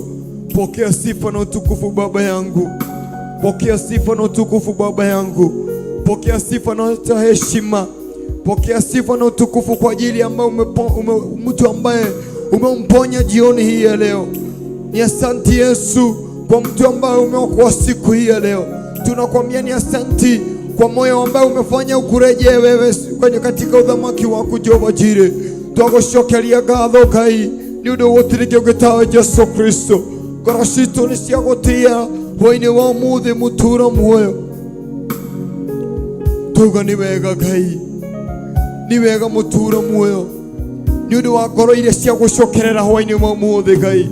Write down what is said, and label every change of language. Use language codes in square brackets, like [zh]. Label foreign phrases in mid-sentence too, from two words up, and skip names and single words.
[sw] Pokea sifa na utukufu Baba yangu, pokea sifa na utukufu Baba yangu, pokea sifa na heshima, pokea sifa na utukufu kwa ajili ambaye mtu ambaye umemponya jioni hii ya leo. Ni asante Yesu kwa mtu ambaye umeokoa siku hii ya leo. Tunakwambia ni asante kwa moyo ambao umefanya ukurejee wewe kwenye katika udhamaki wako Jehova Jire. [ki] Twagucokeria ngatho Ngai ni undu gutirikio gitawe Yesu Kristo. Ngoro citu ni cia gutia hwaini wa umuthi mutura muoyo. Tuga ni wega Ngai, ni wega mutura muoyo, ni undu wa ngoro iria cia gucokerera hwaini wa umuthi Ngai.